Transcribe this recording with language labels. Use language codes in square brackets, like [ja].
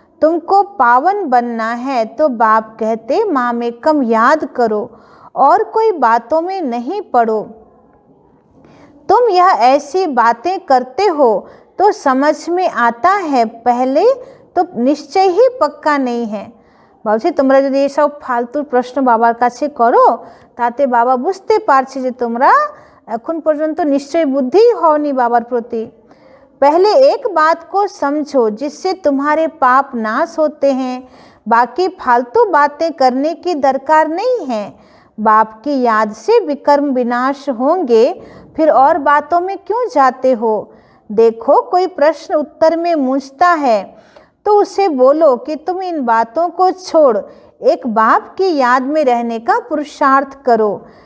[hi] तुमको पावन बनना है तो बाप कहते माँ में कम याद करो और कोई बातों में नहीं पड़ो। तुम यह ऐसी बातें करते हो तो समझ में आता है, पहले तो निश्चय ही पक्का नहीं है। [bn] বলছি তোমরা যদি এইসব ফালতু প্রশ্ন বাবার কাছে করো তাতে বাবা বুঝতে পারছে যে তোমরা এখন পর্যন্ত নিশ্চয় বুদ্ধি হওনি বাবার প্রতি। [hi] पहले एक बात को समझो जिससे तुम्हारे पाप नाश होते हैं, बाकी फालतू बातें करने की दरकार नहीं है। बाप की याद से विकर्म विनाश होंगे, फिर और बातों में क्यों जाते हो। देखो कोई प्रश्न उत्तर में मूंझता है तो उसे बोलो कि तुम इन बातों को छोड़ एक बाप की याद में रहने का पुरुषार्थ करो।